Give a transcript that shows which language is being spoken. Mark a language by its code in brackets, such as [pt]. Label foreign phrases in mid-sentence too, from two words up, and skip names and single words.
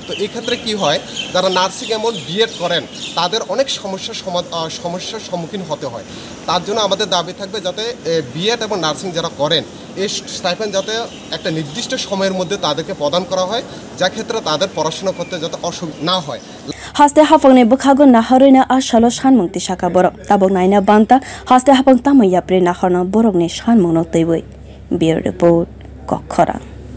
[bn] তো এই ক্ষেত্রে কী হয়, যারা নার্সিং এমন বিএড করেন তাদের অনেক সমস্যার সম্মুখীন হতে হয়। তার জন্য আমাদের দাবি থাকবে যাতে বিএড এবং নার্সিং যারা করেন এই স্টাইপেন্ড যাতে একটা নির্দিষ্ট সময়ের মধ্যে তাদেরকে প্রদান করা হয়, যা ক্ষেত্রে তাদের পড়াশোনা করতে যাতে অসুবিধা না হয়। [trp] haste hafangni bwkhago naharina salo sanmung tisaka borok tabok naina banta haste hafang tamaya pre naharna borokni sanmung no teiwi. [en] Bureau report [trp] Kokhara.